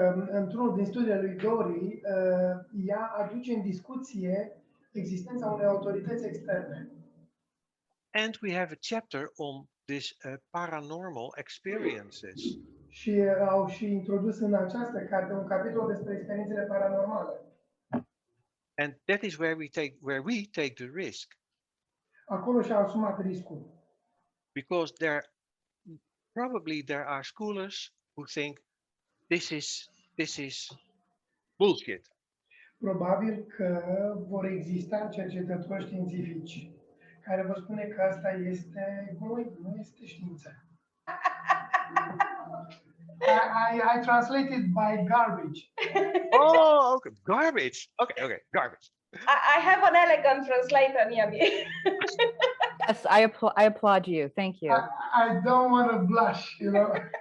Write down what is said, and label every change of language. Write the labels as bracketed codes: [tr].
[ro] Într-unul din studiile lui Dori, ea aduce în discuție existența unei autorități externe. [en] And we have a chapter on this paranormal experiences. [ro] Și au și introdus în această carte un capitol despre experiențele paranormale. [en] And that is where we take the risk. [ro] Acolo și-au asumat riscul. [en] Because there are scholars who think this is bullshit. [ro] Probabil că vor exista cercetători științifici care vor spune că asta este gunoi, nu este știință. [en] I translated by garbage. Oh, okay, garbage. Okay, garbage. I have an elegant translator near me. Yes, I applaud you. Thank you. I don't want to blush, you know.